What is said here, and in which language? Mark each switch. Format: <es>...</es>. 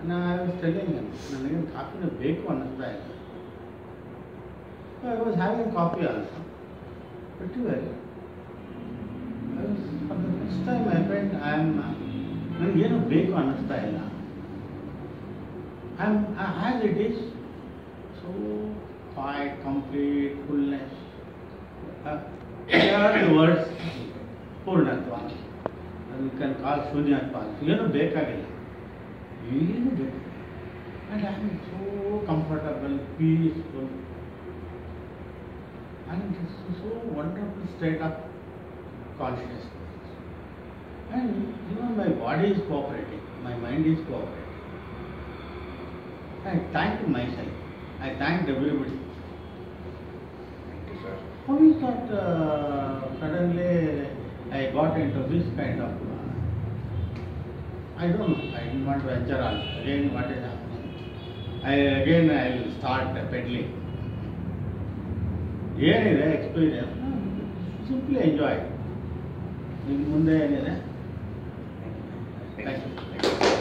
<en>I was telling him</en> <kn>ನನಗೇನು ಕಾಫಿನ ಬೇಕು ಅನ್ನಿಸ್ತಾ ಇಲ್ಲ.</kn> <en>I was having coffee also. Pretty well. For the first time I felt</en> <kn>ನನಗೇನು ಬೇಕು ಅನ್ನಿಸ್ತಾ ಇಲ್ಲ.</kn> <en>As it is, so quiet, complete, fullness. Here are the words Purnatva. You can call Shunyatva.</en> <kn>ಏನು ಬೇಕಾಗಿಲ್ಲ, ಏನು ಬೇಕು.</kn> <en>And I am so comfortable, peaceful. And it is so wonderful state of consciousness. And even my body is cooperating, my mind is cooperating. I thank myself. I thanked everybody. Thank you, sir. How is that suddenly I got into this kind of, I don't know, I didn't want to venture on. Again, what is happening? I will start peddling.</en> <kn>ಏನಿದೆ experience, simply enjoy. ನಿಮ್ಮ ಮುಂದೆ ಏನಿದೆ? Thank you.</kn>